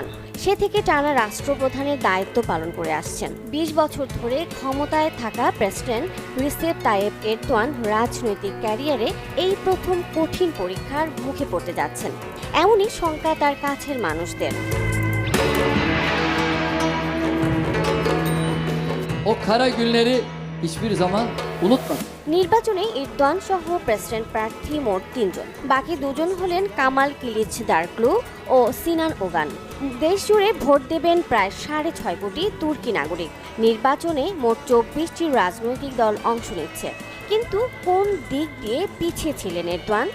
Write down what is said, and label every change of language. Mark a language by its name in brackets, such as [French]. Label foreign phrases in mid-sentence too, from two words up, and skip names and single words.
[Bangla] সে থেকে টানা রাষ্ট্রপ্রধানের দায়িত্ব পালন করে আসছেন। 20 বছর ধরে ক্ষমতায় থাকা প্রেসিডেন্ট রিসেপ তাইয়েপ এরদোয়ান রাজনৈতিক ক্যারিয়ারে এই প্রথম কঠিন পরীক্ষার মুখে পড়তে যাচ্ছেন, এমনই শঙ্কা তার কাছের মানুষদের। [Turkish] O kara günleri hiçbir zaman unutmadık. [Bangla] নির্বাচনে এরদোয়ান সহ প্রেসিডেন্ট প্রার্থী মোট 3 জন, বাকি 2 জন হলেন কামাল কিলিচদারোগলু ও সিনান ওগান। দেশ জুড়ে ভোট দেবেন প্রায় 6.5 কোটি তুর্কি নাগরিক। নির্বাচনে মোট 24টি রাজনৈতিক দল অংশ নিচ্ছে। কিন্তু কোন দিক দিয়ে পিছিয়ে ছিলেন এরদোয়ান?